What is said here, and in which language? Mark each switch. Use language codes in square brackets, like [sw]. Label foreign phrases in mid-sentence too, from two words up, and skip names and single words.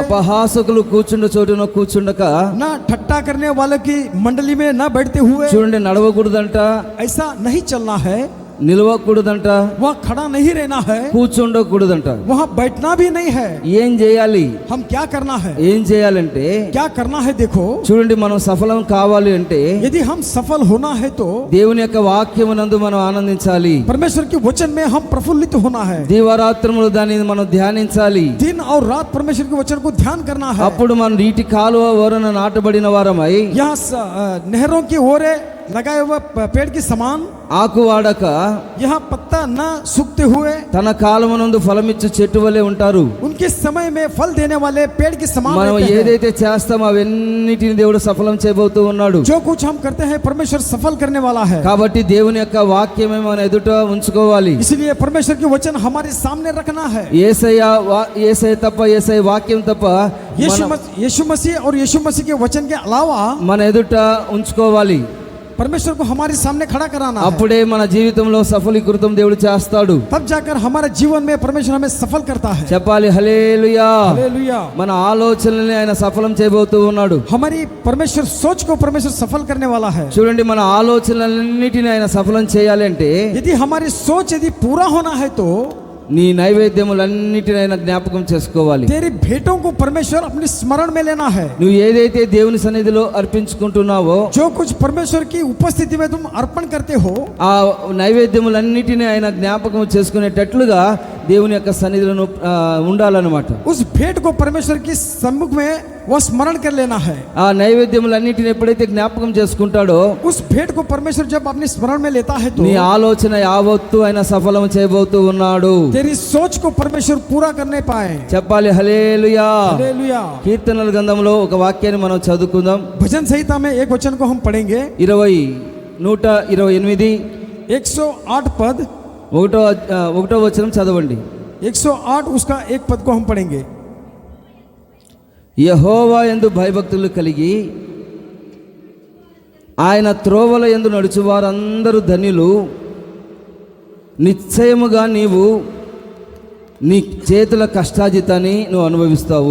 [te] అపహాసకులు కూర్చుండ చోటున కూర్చుండక, [hi] न ठट्टा करने वालों की मंडली में न बैठते हुए, [te] చూడండి, నడవకూడదంట, [hi] ऐसा नहीं चलना है. [te] నిలవకూడదంట, [hi] वहाँ खड़ा नहीं रहना है, [te] కూర్చుండకూడదంట. [hi] वहाँ बैठना भी नहीं है. [te] ఏం చేయాలి? [hi] हम क्या करना है, [te] ఏం చేయాలంటే, [hi] क्या करना है. देखो, [te] చూడండి, మనం సఫలం కావాలి అంటే [hi] यदि हम सफल होना है तो [te] దేవుని యొక్క వాక్యమునందు మనం ఆనందించాలి. [hi] परमेश्वर के वचन में हम प्रफुल्लित होना है. [te] దీవారాత్రములు దానిని మనం ధ్యానించాలి. [hi] दिन और रात परमेश्वर के वचन को ध्यान करना है. [te] అప్పుడు మనం నీటి కాలువ ఓరన నాటబడిన వారమై [hi] यहाँ नहरों की ओर लगाए हुए पेड़ की समान, [te] ఆకు వాడక [hi] यहाँ पत्ता न सूखते हुए, [te] తన కాలమునందు ఫలమిచ్చు చెట్టు వలె ఉంటారు. [hi] उनके समय में फल देने वाले पेड़ के समान [te] మనం [hi] रहते हैं। [te] ఏదైతే చేస్తామో అవన్నిటిని దేవుడు సఫలం చేయబోతూ ఉన్నాడు. [hi] जो कुछ हम करते हैं परमेश्वर सफल करने वाला है। [te] కాబట్టి దేవుని యొక్క వాక్యమే మన ఎదుట ఉంచుకోవాలి. [hi] इसलिए परमेश्वर के वचन हमारे सामने रखना है। [te] యేసయ్య తప్ప, యేసయ్య వాక్యం తప్ప [hi] यीशु मसीह और यीशु मसीह के वचन के अलावा [te] మన ఎదుట ఉంచుకోవాలి. [hi] परमेश्वर को हमारे सामने खड़ा कराना है। [te] అప్పుడే మన జీవితంలో సఫలీకృతం దేవుడు చేస్తాడు. [hi] तब जाकर हमारे जीवन में परमेश्वर हमें सफल करता है। [te] చెప్పాలి హల్లెలూయా. [hi] हालेलुया। [te] మన ఆలోచనల్ని ఆయన సఫలం చేయబోతూ ఉన్నాడు. [hi] हमारी परमेश्वर सोच को परमेश्वर सफल करने वाला है। [te] చూడండి, మన ఆలోచనలన్నిటిని ఆయన సఫలం చేయాలి అంటే [hi] यदि हमारी सोच यदि पूरा होना है तो [te] నీ నైవేద్యములన్నిటిని ఆయన జ్ఞాపకం చేసుకోవాలి. [hi] तेरी भेंटों को परमेश्वर अपने स्मरण में लेना है। [te] నువ్వు ఏదైతే దేవుని సన్నిధిలో అర్పించుకుంటున్నావో [hi] जो कुछ परमेश्वर की उपस्थिति में तुम अर्पण करते हो, [te] ఆ నైవేద్యములన్నిటిని ఆయన జ్ఞాపకం చేసుకునేటట్లుగా దేవుని యొక్క సన్నిధిలో ఉండాలన్నమాట. [hi] उस भेंट को परमेश्वर की सम्मुख में वह स्मरण कर लेना है। [te] ఆ నైవేద్యములన్నిటిని ఎప్పుడైతే జ్ఞాపకం చేసుకుంటాడో [hi] उस भेंट को परमेश्वर जब अपने स्मरण में लेता है तो [te] నీ ఆలోచన యావత్తు ఆయన సఫలం చేయబోతూ ఉన్నాడు. [hi] तेरी सोच को परमेश्वर पूरा करने पाए। [te] చెప్పాలి హల్లెలూయా. [hi] हालेलुया। [te] కీర్తనల గ్రంథంలో ఒక వాక్యాన్ని మనం చదువుకుందాం. [hi] भजन संहिता में एक वचन को हम पढ़ेंगे। 128 108 पद, [te] ఒకటో వచనం చదవండి. [hi] 108 उसका एक पद को हम पढ़ेंगे। [te] యెహోవా యందు భయభక్తులు కలిగి ఆయన త్రోవల యందు నడుచు వారందరూ ధన్యులు. నిశ్చయముగా నీవు నీ చేతుల కష్టాజితాన్ని నువ్వు అనుభవిస్తావు.